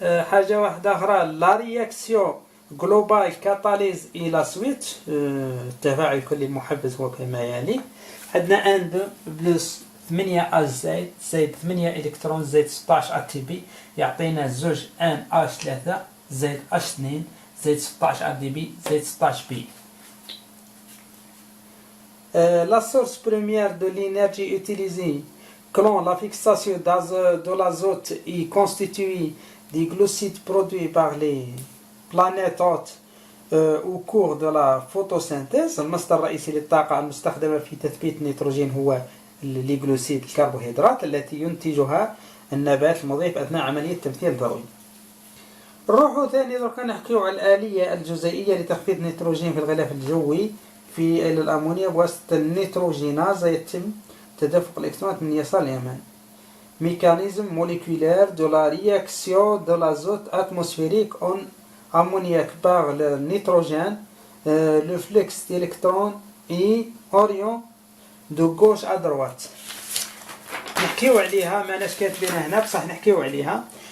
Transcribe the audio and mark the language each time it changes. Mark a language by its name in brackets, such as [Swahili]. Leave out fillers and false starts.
[Arabic] حاجة واحدة أخرى [French] لا رياكسيون جلوبال كاتاليز [Arabic] إلى سويتش التفاعل الكلي المحفز هو كما يلي. عندنا ان بلس 8 اش زائد 8 الكترون زائد 16 اتي بي يعطينا زوج ان اش 3 زائد اش 2 زائد 16 ار دي بي زائد 16 بي. [French] La source première de l'énergie utilisée, quand la fixation de l'azote est constituée des glucides produits par les planètes hôtes au cours de la photosynthèse. [Arabic] المصدر الرئيسي للطاقة المستخدمة في تثبيت النيتروجين هو الجلوسيد الكربوهيدرات التي ينتجها النبات المضيف أثناء عملية تمثيل الضوئي. نروحو ثاني درك نحكيو على الآلية الجزيئية لتخفيض النيتروجين في الغلاف الجوي في الأمونيا بواسطة النيتروجيناز. يتم تدفق الإلكترونات من اليسار لليمين. [French] Mécanisme moléculaire de la réaction de l'azote atmosphérique en ammoniac par le nitrogène. Le flux d'électrons est orient de gauche à droite. [Arabic] نحكيو عليها ماناش كاتبينها هنا بصح نحكيو عليها.